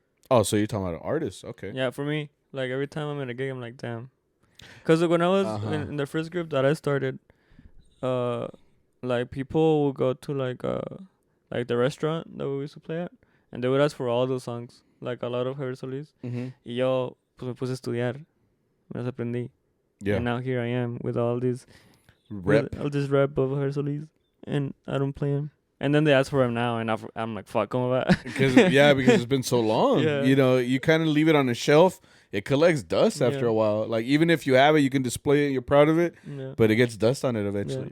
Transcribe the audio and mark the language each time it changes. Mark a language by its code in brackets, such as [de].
[en] Oh, so you're talking about an artist. Okay. Yeah, for me, like every time I'm in a gig, I'm like, damn. Because when I was in the first group that I started, like people would go to like the restaurant that we used to play at, and they would ask for all those songs, like a lot of Javier Solis. Mm-hmm. [es] Y yo, pues me puse a estudiar, me las aprendí. [en] Yeah. And now here I am with all this Rep. all this rap of Javier Solis, and I don't play him. And then they ask for him now, and I'm like, fuck, come on. because it's been so long. Yeah. You kind of leave it on a shelf. It collects dust after a while. Like even if you have it, you can display it. You're proud of it, but it gets dust on it eventually.